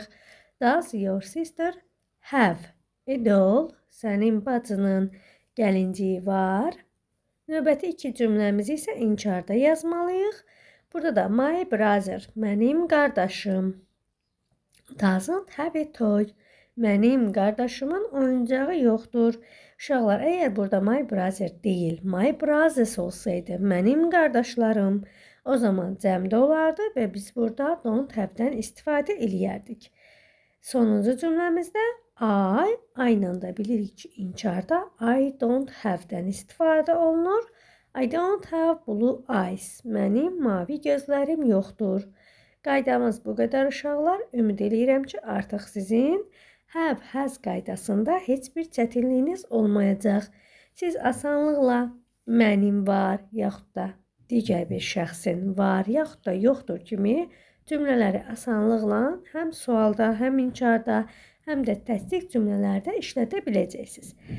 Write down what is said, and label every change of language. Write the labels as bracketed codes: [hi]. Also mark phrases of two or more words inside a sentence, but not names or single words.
[en] Does your sister have a doll? [az] Sənin bacının gəlinciyi var. Növbəti 2 cümləmizi isə inkarda yazmalıyıq. Burada da [en] my brother, [az] mənim qardaşım. [en] Doesn't have a toy. [az] Mənim qardaşımın oyuncağı yoxdur. Uşaqlar, əgər burada [en] my brother [az] deyil, [en] my brothers [az] olsaydı, mənim qardaşlarım, o zaman cəmdə olardı və biz burada [en] don't have-dən [az] istifadə eləyərdik. Sonuncu cümləmizdə I ilə də bilirik ki, inkarda [en] I don't have-dən [az] istifadə olunur. [en] I don't have blue eyes. [az] Mənim mavi gözlərim yoxdur. Qaydamız bu qədər uşaqlar. Ümid edirəm ki, artıq sizin [en] have, has [az] qaydasında heç bir çətinliyiniz olmayacaq. Siz asanlıqla mənim var, yaxud da digər bir şəxsin var, yaxud da yoxdur kimi cümlələri asanlıqla həm sualda, həm inkarda, həm də təsdiq cümlələrdə işlədə biləcəksiniz.